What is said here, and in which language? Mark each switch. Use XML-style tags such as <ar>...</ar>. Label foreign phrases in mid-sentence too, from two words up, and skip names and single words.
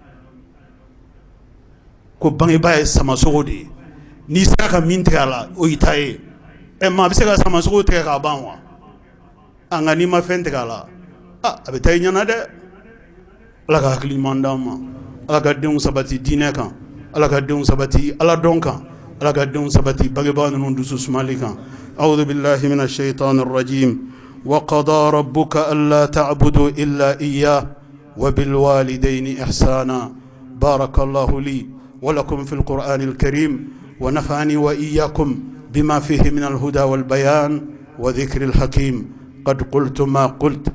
<bm>ko bangebaa ye samasogo de ye n'i sera ka min tigɛ a la o y'i ta ye maa bɛ se ka samasogo tigɛ k'a ban wa nka n'i ma fɛn tigɛ a la a bɛ taa i ɲɛna dɛ ala ka hakili ɲuman d'an ma ala ka denw sabati diinɛ kan ala ka denw sabati ala dɔn kan ala ka denw sabati bangebaa ninnu dusu sumali kan</bm> <ar>أعوذ بالله من الشيطان الرجيم وقضى ربك ألا تعبدوا إلا إياه وبالوالدين إحسانا بارك الله لي ولكم في القرآن الكريم ونفعني وإياكم بما فيه من الهدى والبيان وذكر الحكيم قد قلت ما قلت</ar>